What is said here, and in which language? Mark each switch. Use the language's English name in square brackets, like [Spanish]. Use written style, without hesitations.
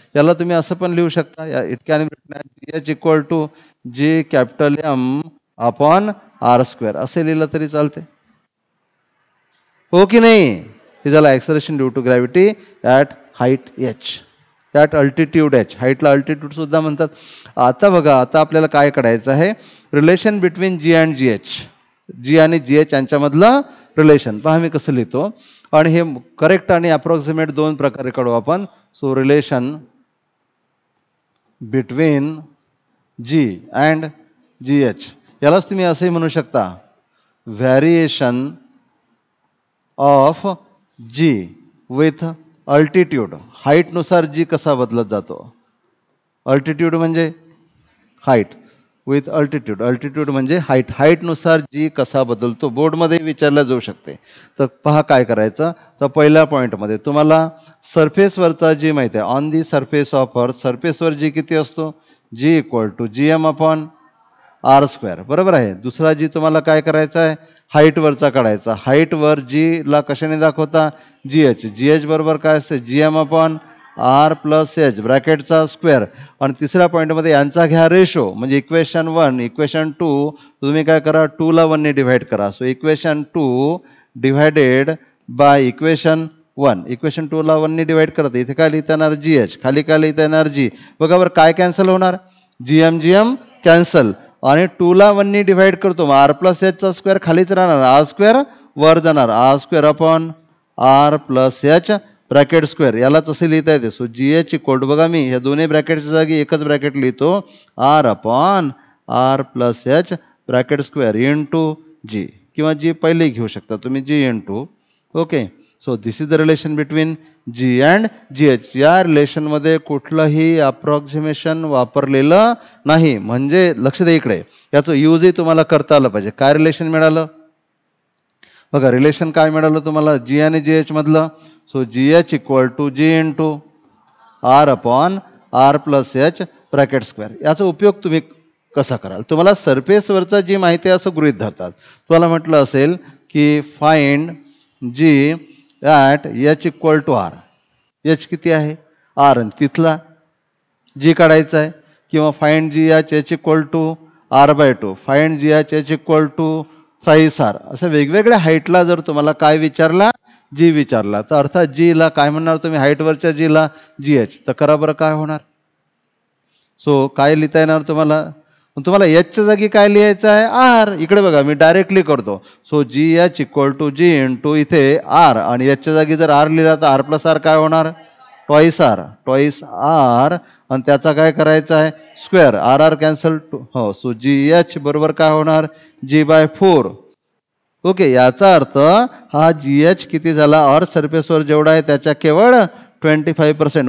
[Marathi] याला तुम्ही असं पण लिहू शकता. [English] it can G H equal to G capital M upon R square [Marathi] असं लिहिलं तरी चालते. हो की नाही? हे झालं [English] Acceleration due to gravity at height H, at altitude H. [Marathi] हाईटला altitude सुद्धा म्हणतात. आता बघा, आता आपल्याला काय करायचं आहे? [English] Relation between G and G H. [Marathi] जी आणि जी एच यांच्यामधलं रिलेशन पहा मी कसं लिहितो. आणि हे करेक्ट आणि अप्रॉक्सिमेट दोन प्रकारे काढू आपण. [English] So relation between G and G H, यालाच तुम्ही असंही म्हणू शकता variation of G with altitude. [Marathi] हाईटनुसार जी कसा बदलत जातो. अल्टिट्यूड म्हणजे हाईट विथ अल्टिट्यूड. अल्टिट्यूड म्हणजे हाईट. हाईटनुसार जी कसा बदलतो बोर्डमध्ये विचारला जाऊ शकते. तर पहा काय करायचं. तर पहिल्या पॉईंटमध्ये तुम्हाला सरफेसवरचा जी माहिती आहे, [English] on the surface of earth, [Marathi] सरफेसवर जी किती असतो? [English] G equal to G M upon R square. [Marathi] बरोबर आहे. दुसरा जी तुम्हाला काय करायचा आहे? हाईटवरचा काढायचा. हाईटवर जीला कशाने दाखवता? जी एच. जी एच बरोबर काय असते? [English] G M upon R plus H ब्रॅकेटचा square. [Marathi] आणि तिसऱ्या पॉईंटमध्ये यांचा घ्या रेशो. म्हणजे इक्वेशन 1 इक्वेशन 2 तुम्ही काय करा? 2ला 1ने डिव्हाइड करा. [English] So equation 2 divided by equation 1. [Marathi] Equation 2ला 1ने divide करत इथे काय लिहिता येणार? जी एच. खाली काय लिहिता येणार? जी. बघा बरं काय कॅन्सल होणार? G M cancel. आणि 2ला 1ने डिव्हाइड करतो मग आर प्लस एचचा स्क्वेअर खालीच राहणार, आर स्क्वेअर वर जाणार, R square upon R plus H bracket square. यालाच असे लिहिता येते. So G H equal to, बघा मी ह्या दोन्ही ब्रॅकेटच्या जागी एकच ब्रॅकेट लिहितो, R upon R plus H bracket square into जी, किंवा जी पहिले घेऊ शकता तुम्ही जी into. Okay. [English] So this is the relation between G and G H. [Marathi] या रिलेशनमध्ये कुठलंही अप्रॉक्सिमेशन वापरलेलं नाही. म्हणजे लक्ष द्या इकडे, याचं यूजही तुम्हाला करता आलं पाहिजे. काय रिलेशन मिळालं बघा, रिलेशन काय मिळालं तुम्हाला जी आणि जी एच मधलं. [English] So g h equal to g into R upon R plus h bracket square. [Marathi] याचा उपयोग तुम्ही कसा कराल? तुम्हाला सरफेसवरचा जी माहिती आहे असं गृहीत धरतात. तुम्हाला म्हटलं असेल की [English] Find g at h equal to R. H किती आहे? R. [Marathi] आणि तिथला जी काढायचा आहे. [English] किंवा find G H H equal to R by two. Find G H H equal to size R. [Marathi] असं वेगवेगळ्या हाईटला जर तुम्हाला काय विचारला, जी विचारला, तर अर्थात जीला काय म्हणणार तुम्ही? हाईटवरच्या जीला जी एच. तर करा बरं काय होणार. सो काय लिहिता येणार तुम्हाला? तुम्हाला एचच्या जागी काय लिहायचं आहे? आर. इकडे बघा मी डायरेक्टली करतो. [English] So g h equal to g into इथे R. [Marathi] आणि एचच्या जागी जर आर लिहिला तर आर प्लस आर काय होणार? Twice R. Twice R. आणि त्याचा काय करायचा आहे? स्क्वेअर. R R cancel. हो. सो जी एच बरोबर काय होणार? जी बाय 4. ओके. याचा अर्थ हा जी एच किती झाला? अर्थ सरफेसवर जेवढा आहे त्याच्या केवळ 25%.